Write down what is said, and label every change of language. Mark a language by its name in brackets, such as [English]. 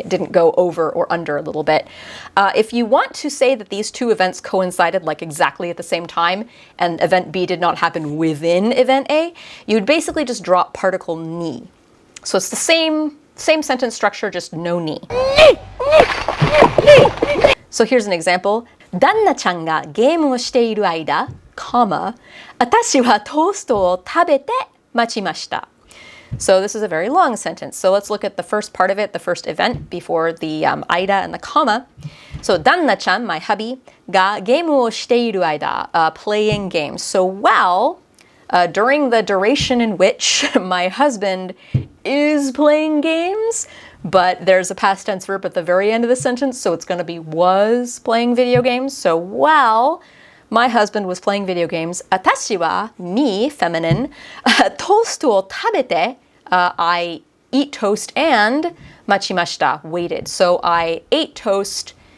[English] It didn't go over or under a little bit. If you want to say that these two events coincided like exactly at the same time and event B did not happen within event A, you'd basically just drop particle ni. So it's the same sentence structure, just no ni. So here's an example. [Japanese] 旦那ちゃんがゲームをしている間、私はトーストを食べて待ちました. [English] So this is a very long sentence. So let's look at the first part of it, the first event before the Aida and the comma. So 旦那ちゃん, my hubby, [Japanese] がゲームをしている間, [English] playing games. So while, during the duration in which my husband is playing games, but there's a past tense verb at the very end of the sentence, so it's going to be was playing video games. So while my husband was playing video games, [Japanese] 私は, [English] me, feminine, [Japanese] トーストを食べて, [English] I eat toast and [Japanese] 待ちました, [English] waited. So I ate toast